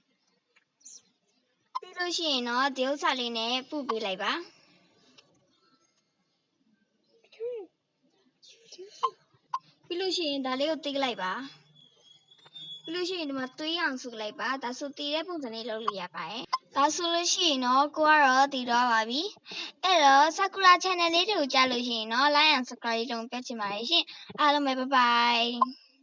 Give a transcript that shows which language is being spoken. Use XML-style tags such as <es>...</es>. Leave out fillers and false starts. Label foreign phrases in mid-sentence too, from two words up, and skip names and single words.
<my>ပြီးလို့ရှိရင်တော့ဒီဥစ္စာလေးနဲ့ပုတ်ပေးလိုက်ပါပြီးလို့ရှိရင်ဒါလေးကိုတိတ်လိုက်ပါပြီးလို့ရှိရင်ဒီမှာသွေးအောင်စုလိုက်ပါဒါဆိုတည်တဲ့ပုံစံလေးလုပ်လို့ရပါတယ်ဒါဆိုလို့ရှိရင်တော့ကိုကတော့တည်တော့ပါပြီအဲ့တော့ Sakura channel လေးတွေကိုကြားလို့ရှိရင်တော့</my> <en>like and subscribe</en> <my>လုပ်ပြချင်ပါတယ်ရှင်အားလုံးပဲ</my> <en>bye bye</en>